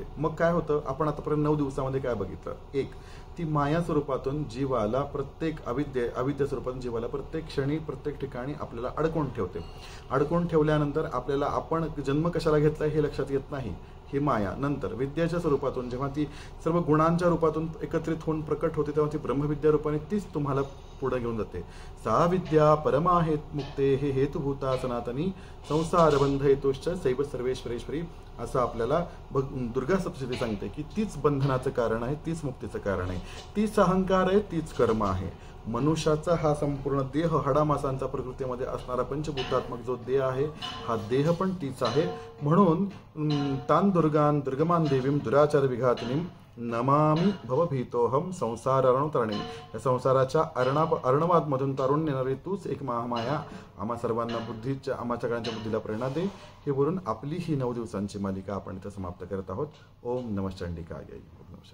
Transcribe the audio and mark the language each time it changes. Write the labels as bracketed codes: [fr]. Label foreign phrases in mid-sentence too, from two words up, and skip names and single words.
[mr] मग काय होतं, आपण आतापर्यंत 9 दिवसामध्ये काय बघितलं? एक, ती माया स्वरूपातून जीवाला प्रत्येक अविद्या स्वरूपातून जीवाला प्रत्येक क्षणी प्रत्येक ठिकाणी आपल्याला अडकवून ठेवते. अडकवून ठेवल्यानंतर आपल्याला आपण जन्म कशाला घेतला हे लक्षात येत नाही, ही माया. नंतर विद्याच्या स्वरूपातून जेव्हा ती सर्व गुणांच्या रूपातून एकत्रित होऊन प्रकट होते तेव्हा ती ब्रह्मविद्या रूपाने तीच तुम्हाला पुढे घेऊन जाते. [sa] सा विद्या परमाहेत मुक्ते हे हेतुभूता सनातनी संसार बंध हेतुश्च सैव सर्वेश्वरेश्वरी, [mr] असं आपल्याला दुर्गा सप्तशती सांगते की तीच बंधनाचं कारण आहे, तीच मुक्तीचं कारण आहे, तीच अहंकार आहे, तीच कर्म आहे. मनुष्याचा हा संपूर्ण देह हाडामासांचा प्रकृतीमध्ये असणारा पंचभूतात्मक जो देह आहे, हा देह पण तीच आहे. [sa] म्हणून तान दुर्गान दुर्गमान देवीम दुराचार विघातनीम नमामि भवभीतोहम संसारार्णवतरणे. [mr] या संसाराच्या अर्णवादमधून तारून नेणारी तूच एक महामाया. आम्हा सर्वांना बुद्धीच्या, आम्हा सगळ्यांच्या बुद्धीला प्रेरणा दे. हे बोलून आपली ही 9 दिवसांची मालिका आपण इथं समाप्त करत आहोत. [sa] ओम नमः चंडिकाय.